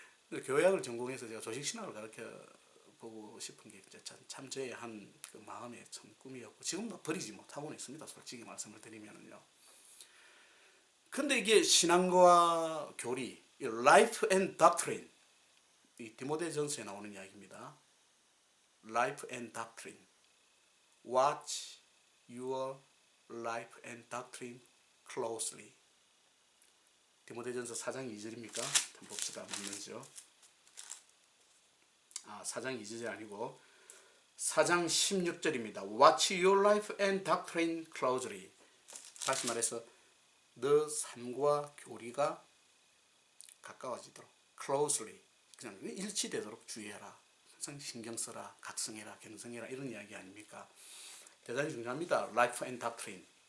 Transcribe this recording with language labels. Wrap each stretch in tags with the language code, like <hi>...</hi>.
<ko>교회학을 전공해서 제가 조직신학을 가르쳐 보고 싶은 게 참 저의 한 그 마음의 참 꿈이었고 지금도 버리지 못하고는 있습니다. 솔직히 말씀을 드리면요. 근데 이게 신앙과 교리,</ko> <en>Life and Doctrine,</en> <ko>이 디모데전서에 나오는 이야기입니다.</ko> <en>Life and Doctrine, Watch your life and doctrine closely.</en> <ko>디모데전서 4장 2절입니까? 한번 봅시다. 맞는지요? 4장 2절이 아니고 4장 16절입니다.</ko> <en>Watch your life and doctrine closely.</en> <ko>다시 말해서 너 삶과 교리가 가까워지도록 closely, 그냥 일치되도록 주의해라. 항상 신경 써라. 각성해라. 경성해라. 이런 이야기 아닙니까? 대단히 중요합니다.</ko> <en>Life and doctrine.</en>